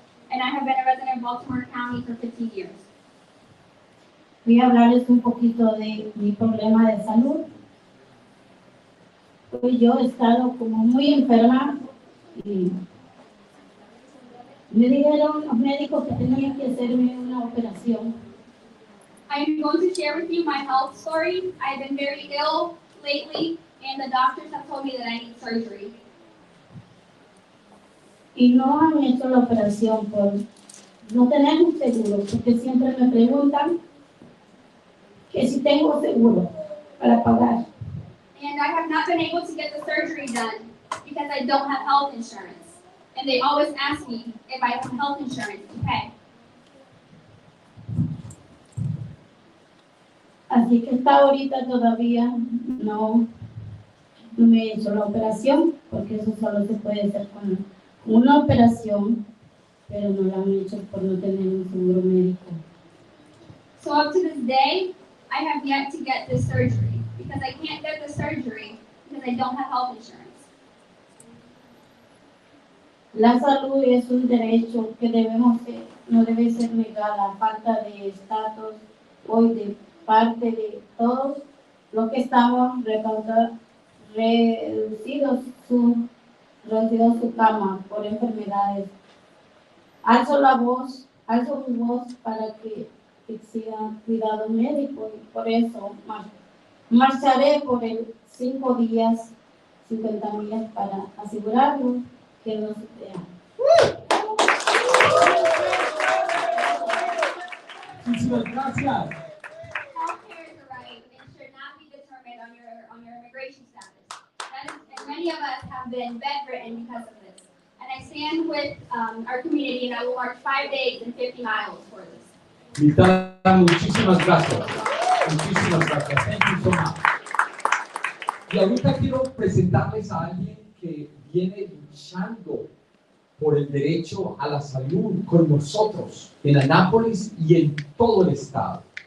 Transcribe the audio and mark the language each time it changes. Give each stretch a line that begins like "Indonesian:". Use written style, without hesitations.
English: And I have been a resident of Baltimore County for 15 years.
Spanish: Voy a hablarles un poquito de mi problema de salud. Pues yo he estado como muy enferma y me dijeron los médicos que tenía que hacerme una operación.
English: I'm going to share with you my health story. I've been very ill lately, and the doctors have told me that I need surgery.
Spanish: Y no han hecho la operación por no tener un seguro, porque siempre me preguntan que si tengo seguro para pagar.
English: And I have not been able to get the surgery done because I don't have health insurance. And they always ask me if I have health insurance to pay.
Spanish: Así que hasta ahorita todavía no me he hecho la operación, porque eso solo se puede hacer con una operación, pero no la han hecho por no tener un seguro médico.
English: So up to this day, I have yet to get this surgery because I can't get the surgery because I don't have health insurance.
Spanish: La salud es un derecho que no debe ser negada a falta de estatus hoy de parte de todos los que estamos reducidos su cama por enfermedades. Alzo mi voz para que exija cuidado médico y por eso marcharé por 5 días, 50 millas para asegurarnos que no se vea. Muchísimas gracias.
English: Healthcare is a right and should not be determined on your immigration status. And many of us have been bedridden because of this. And I stand with our community, and I will march 5 days and 50 miles for this.
Spanish: Mirta, muchísimas gracias. Muchísimas gracias.
English: Thank you so much.
Spanish: Y ahorita quiero presentarles a alguien que viene luchando por el derecho a la salud con nosotros en Anápolis y en todo el estado.